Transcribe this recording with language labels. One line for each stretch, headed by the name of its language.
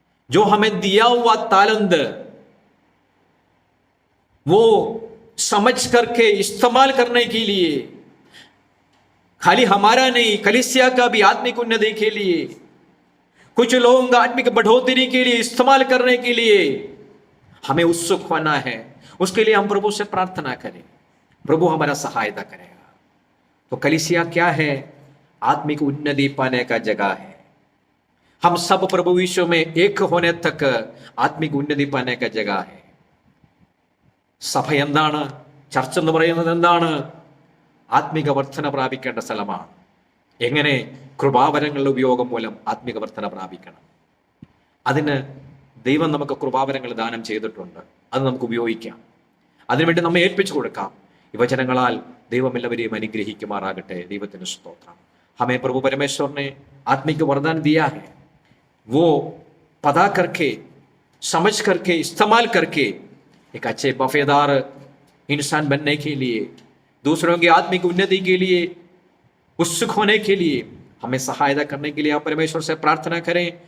Hindi: जो हमें दिया हुआ तालंत वो समझ करके इस्तेमाल करने के लिए, खाली हमारा नहीं, कलीसिया का भी आत्मिक उन्नति के लिए, कुछ लोगों का आत्मिक बढ़ोतरी के लिए इस्तेमाल करने के लिए हमें उत्सुक होना है. उसके लिए हम प्रभु से प्रार्थना करें, प्रभु हमारा सहायता करेगा. तो कलीसिया क्या है? आत्मिक उन्नति पाने का जगह है। हम सब प्रभु यीशु में एक होने तक ആത്മിക ഉന്നതി പാനേക്ക ജഗ ഹെ.
Malayalam: സഭ എന്താണ്? ചർച്ച എന്ന് പറയുന്നത് എന്താണ്? ആത്മിക വർധന പ്രാപിക്കേണ്ട സ്ഥലമാണ്. എങ്ങനെ? കൃപാവരങ്ങളുടെ ഉപയോഗം മൂലം ആത്മിക വർധന പ്രാപിക്കണം. അതിന് ദൈവം നമുക്ക് കൃപാവരങ്ങൾ ദാനം ചെയ്തിട്ടുണ്ട്. അത് നമുക്ക് ഉപയോഗിക്കാം. അതിനുവേണ്ടി നമ്മെ ഏൽപ്പിച്ചു കൊടുക്കാം. ഈ വചനങ്ങളാൽ ദൈവം എല്ലാവരെയും അനുഗ്രഹിക്കുമാറാകട്ടെ. ദൈവത്തിന് സ്തോത്രം.
Hindi: हमें प्रभु परमेश्वर ने आत्मिक वरदान दिया है, वो पता करके समझ करके इस्तेमाल करके एक अच्छे वफादार इंसान बनने के लिए, दूसरों की आत्मिक उन्नति के लिए, उत्सुक होने के लिए हमें सहायता करने के लिए आप परमेश्वर से प्रार्थना करें.